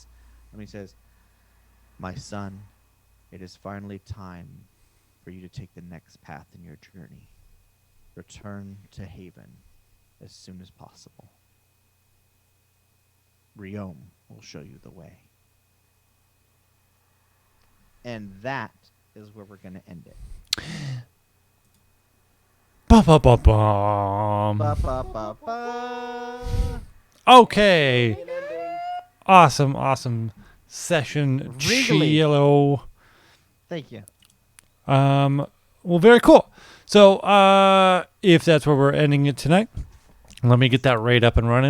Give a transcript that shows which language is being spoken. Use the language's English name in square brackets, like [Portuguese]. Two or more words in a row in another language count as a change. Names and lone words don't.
[English] He says, "My son, it is finally time for you to take the next path in your journey. Return to Haven as soon as possible. Riom will show you the way." And that is where we're going to end it. Ba-ba-ba-bum. Ba-ba-ba-ba. Okay. Awesome session, Regally. Chilo. Thank you. Well, very cool. So, if that's where we're ending it tonight, let me get that raid up and running.